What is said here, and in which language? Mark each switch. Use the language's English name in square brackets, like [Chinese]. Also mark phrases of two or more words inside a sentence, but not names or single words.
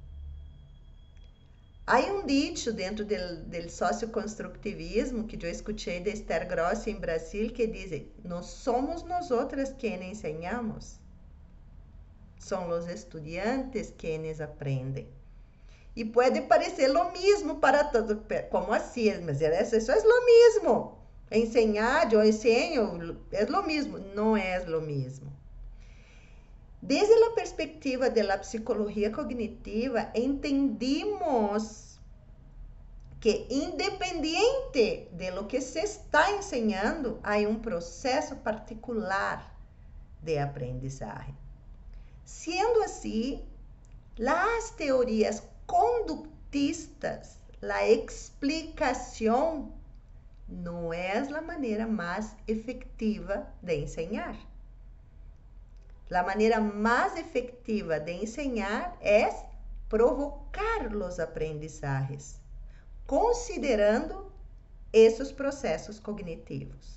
[Portuguese] Há um dicho dentro do socioconstructivismo que eu escutei de Esther Grossi em Brasil que diz: "Não somos nós quem ensinamos, são os estudantes quienes aprendem." E pode parecer [Spanish] lo mismo [Portuguese] para todos, como assim? Mas isso é [Spanish] lo mismo. [Portuguese] Ensinar, eu ensino, é [Spanish] lo mismo. [Portuguese] Não é [Spanish] lo mismo. [Portuguese] Desde a perspectiva da psicologia cognitiva, entendimos que, independente de [Spanish] lo que se [Portuguese] está ensinando, há um processo particular de aprendizagem. Sendo assim, as teorias conductistas, [Spanish] la explicación no es la manera más efectiva de enseñar. La manera más efectiva de enseñar es provocar los aprendizajes, considerando esos procesos cognitivos.